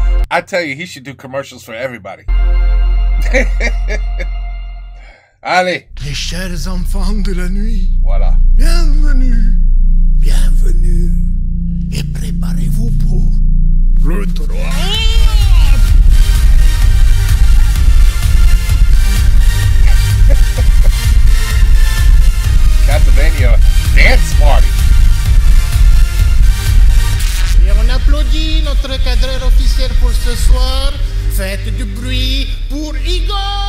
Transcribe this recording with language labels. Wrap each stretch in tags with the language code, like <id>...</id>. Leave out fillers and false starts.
<en>I tell you, he should do commercials for everybody.</en> <fr>Allez. Les chers enfants de la nuit. Voilà. Bienvenue. Bienvenue. Et préparez-vous pour le droit.</fr> <en>Castlevania dance party.</en> <fr>Et on applaudit notre cadreur officiel pour ce soir. Faites du bruit pour Igor.</fr>